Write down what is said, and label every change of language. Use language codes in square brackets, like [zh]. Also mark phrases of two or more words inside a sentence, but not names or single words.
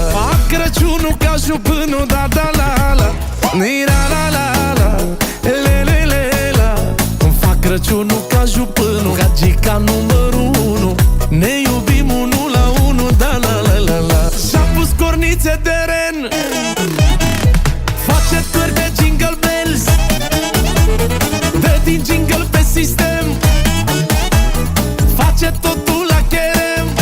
[ro] Fac Crăciunul ca jupânul, da da la la. Ni-ra la la la, le le le la. Îmi fac Crăciunul ca jupânul, gagica numărul 1. Ne iubim unul la unul, da la la la la. Și-a pus cornițe de ren, face târg de [en] jingle bells, [ro] dă din jingle pe sistem, face totul la cherem.